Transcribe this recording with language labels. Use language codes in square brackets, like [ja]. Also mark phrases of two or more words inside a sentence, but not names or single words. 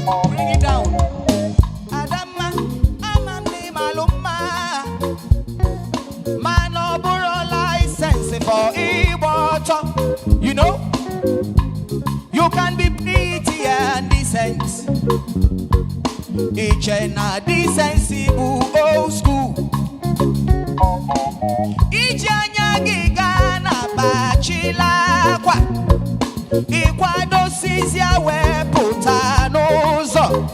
[en] Bring it down. [ig] Adamma, ama m na ị malụ mma. Mana ọ bụrụ [en] license for [ig] ịgba ọtọ. [en] You know, you can be pretty and decent. [ig] Iche na decency bụ [en] old school. [ig] Iji anya gị gaa na bachila akwa. Ịkwadosizie wee pụta n'ụzọ.